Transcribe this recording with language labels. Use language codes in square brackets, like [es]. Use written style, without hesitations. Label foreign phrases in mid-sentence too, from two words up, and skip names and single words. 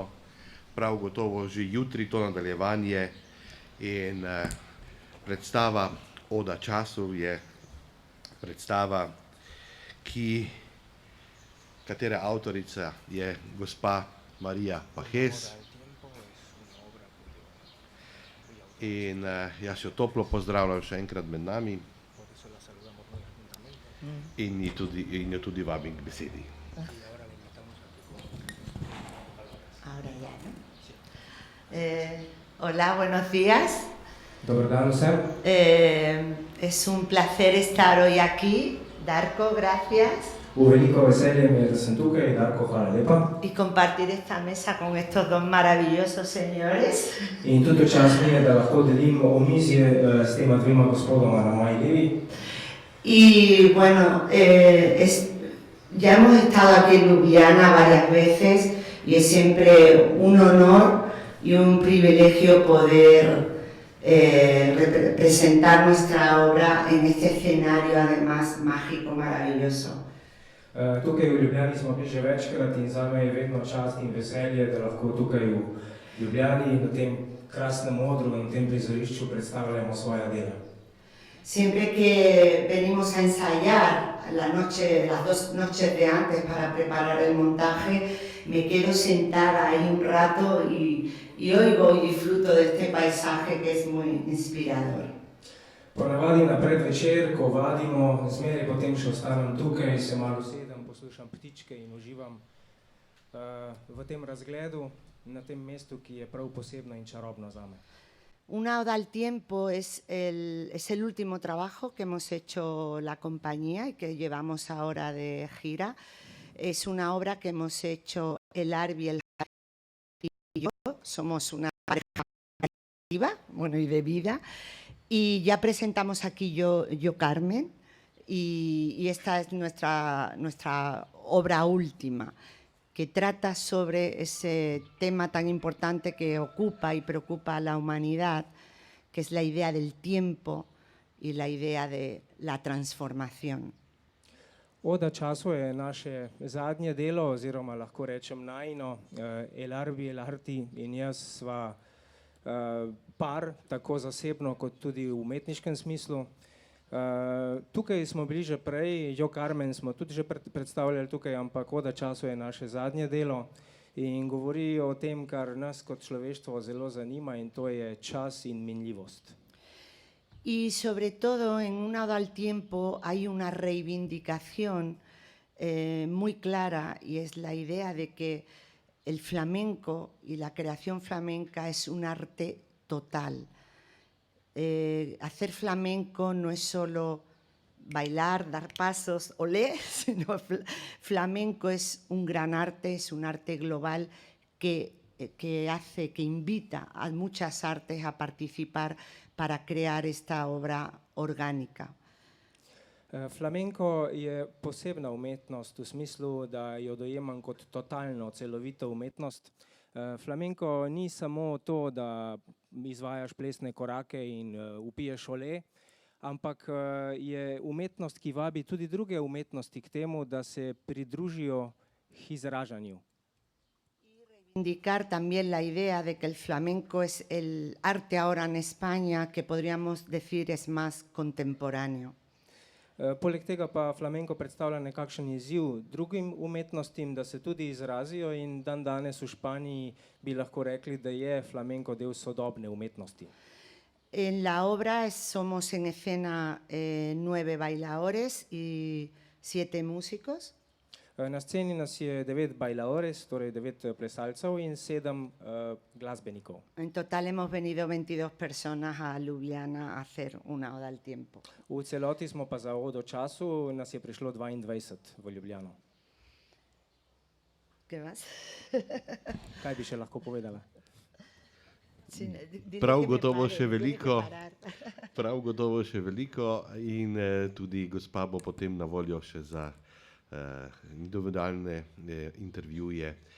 [sl] Prav gotovo že jutri to nadaljevanje in predstava Oda času je predstava, katere avtorica je gospa Marija Pajes. In jaz jo toplo pozdravljam še enkrat med nami in jo tudi vabim k besedi. [es] Ahora ya, ¿no? Hola, buenos días. [sl] Dober dan vsem. [es] Es un placer estar hoy aquí. Darko, gracias. [sl] V veliko veselje mi je, da sem tukaj. Darko, hvala lepa. [es] Y compartir esta mesa con estos dos maravillosos señores. [sl] In tudi čast mi je, da lahko delim omizje s tema dvema gospodoma na moji levi. [es] Y bueno, ya hemos estado aquí en Ljubljana varias veces y es siempre un honor y un privilegio poder representar nuestra obra en este escenario además mágico, maravilloso. [sl] Tukaj v Ljubljani smo bili že večkrat in zame je vedno čast in veselje, da lahko tukaj v Ljubljani in na tem krasnem odru in tem prizorišču predstavljamo svoja dela. [es] Siempre que venimos a ensayar las dos noches de antes para preparar el montaje, me quedo sentada ahí un rato y oigo y disfruto de este paisaje que es muy inspirador. [sl] Ponavadi na predvečer, ko vadimo, zmeraj potem še ostanem tukaj, se malo sedem, poslušam ptičke in uživam v tem razgledu na tem mestu, ki je prav posebno in čarobno zame. [es] Una oda al tiempo es el último trabajo que hemos hecho la compañía y que llevamos ahora de gira. Es una obra que hemos hecho el Arbi, el Javi y yo. Somos una pareja activa, bueno, y de vida. Y ya presentamos aquí yo Carmen y esta es nuestra obra última, que trata sobre ese tema tan importante que ocupa y preocupa a la humanidad, que es la idea del tiempo y la idea de la transformación. [sl] Oda času je naše zadnje delo, oziroma lahko rečem najino, Elarbi Elarti in jaz sva par, tako zasebno kot tudi v umetniškem smislu. Tukaj smo bili že prej, Jo Carmen smo tudi že predstavljali tukaj, ampak Oda času je naše zadnje delo in govori o tem, kar nas kot človeštvo zelo zanima, in to je čas in minljivost. [es] Y sobre todo en una oda al tiempo hay una reivindicación muy clara, y es la idea de que el flamenco y la creación flamenca es un arte total. Hacer flamenco no es solo bailar, dar pasos, olé, sino flamenco es un gran arte, es un arte global que invita a muchas artes a participar para crear esta obra orgánica. [sl] Flamenko je posebna umetnost v smislu, da jo dojemam kot totalno, celovito umetnost. Flamenko ni samo to, da izvajaš plesne korake in vpiješ olé, ampak je umetnost, ki vabi tudi druge umetnosti k temu, da se pridružijo k izražanju. [es] Indicar también la idea de que el flamenco es el arte ahora en España que podríamos decir es más contemporáneo. [sl] Poleg tega pa flamenko predstavlja nekakšen izziv drugim umetnostim, da se tudi izrazijo, in dan danes v Španiji bi lahko rekli, da je flamenko del sodobne umetnosti. [es] En la obra somos en escena 9 bailadores y 7 músicos. [sl] Na sceni nas je 9 bailadores, torej 9 plesalcev in 7 glasbenikov. [es] En total hemos venido 22 personas a Ljubljana a hacer una oda al tiempo. [sl] V celoti smo pa za Odo času, nas je prišlo 22 v Ljubljano. [es] ¿Qué más? [sl] Kaj bi še lahko povedala? Prav gotovo še veliko, in tudi gospa bo potem na voljo še za individualne intervjuje.